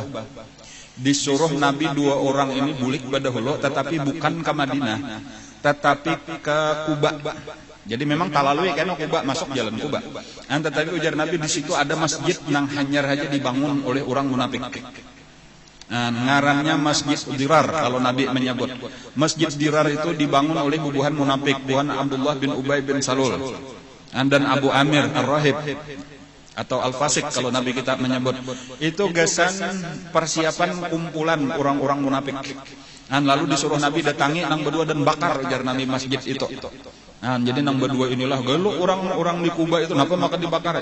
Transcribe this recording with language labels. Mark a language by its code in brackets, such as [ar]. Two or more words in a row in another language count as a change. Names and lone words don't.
[bjn] Disuruh Nabi 2 orang ini bulik berdahulu, tetapi bukan ke Madinah, tetapi ke Kuba. Jadi memang talalui kan Kuba, masuk jalan Kuba. Tetapi ujar Nabi di situ ada masjid yang hanyar saja dibangun oleh orang munafik. Ngarannya Masjid Dirar kalau Nabi menyebut. Masjid Dirar itu dibangun oleh bubuhan munafik, bubuhan Abdullah bin Ubay bin Salul. Dan Abu Amir Ar-Rahib atau Al-Fasik kalau Nabi kita menyebut. Itu gasan persiapan kumpulan orang-orang munafik. Lalu disuruh Nabi datangi nang berdua dan bakar ujar Nabi masjid itu. Jadi nang berdua inilah galuh orang-orang di Kuba itu kenapa maka dibakar?